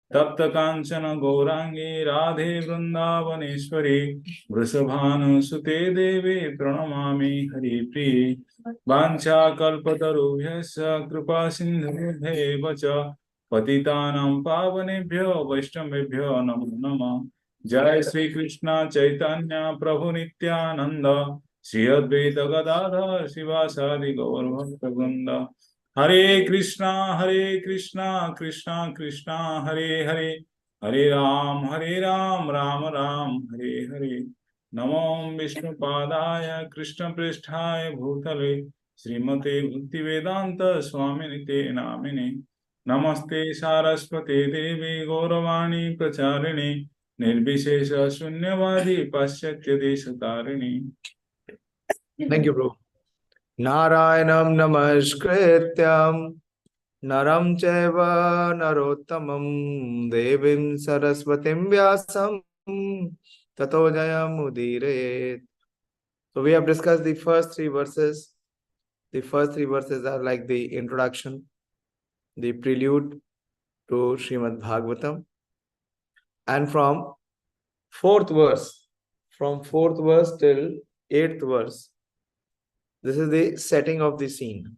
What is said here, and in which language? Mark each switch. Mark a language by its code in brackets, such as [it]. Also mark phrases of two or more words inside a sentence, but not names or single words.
[sa] तप्त कांचन गौरांगी राधे वृंदावनेश्वरी वृषभानुसुते देवी प्रणमामि हरिप्रिये वाञ्छाकल्पतरुभ्यश्च कृपा सिन्धुभ्येव च पतितानां पावनेभ्यो वैष्णवेभ्यो नमो नमः। जय श्री कृष्ण चैतन्य प्रभु नित्यानंद श्री अद्वैत गदाधर शिवासादि गौर भक्तवृंद। हरे कृष्णा कृष्णा कृष्णा हरे हरे, हरे राम राम राम हरे हरे। नमो विष्णुपादाय कृष्णपृष्ठाय भूतले श्रीमते भक्तिवेदांत स्वामिनिते नामिने। नमस्ते सारस्वते देवी गौरवाणी प्रचारिणे निर्विशेष शून्यवादी पाश्चात्य देशतारिणी। [en] Thank you, bro. [sa] नारायणं नमस्कृत्यं नरं चैव नरोत्तमम् देवीं सरस्वतीं व्यासं ततो जयमुदीरे. [en] So we have discussed the first three verses. The first three verses are like the introduction, the prelude to Śrīmad-Bhāgavatam. And from fourth verse till eighth verse, this is the setting of the scene.